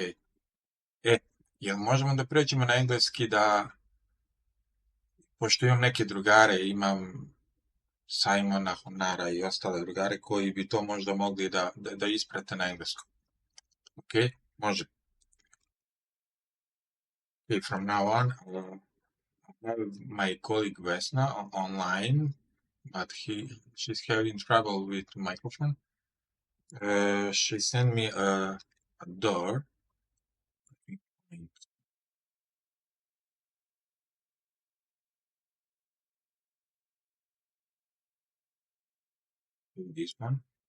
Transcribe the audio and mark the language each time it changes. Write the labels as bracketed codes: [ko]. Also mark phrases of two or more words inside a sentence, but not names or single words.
[sr] Jel možemo da pređemo na engleski da, pošto imam neke drugare, imam Simona, Honara i ostale drugare koji bi to možda mogli da isprate na engleskom. Ok, može. [en] Okay, from now on, I have my colleague Vesna online, but she's having trouble with microphone. She sent me a door. This one.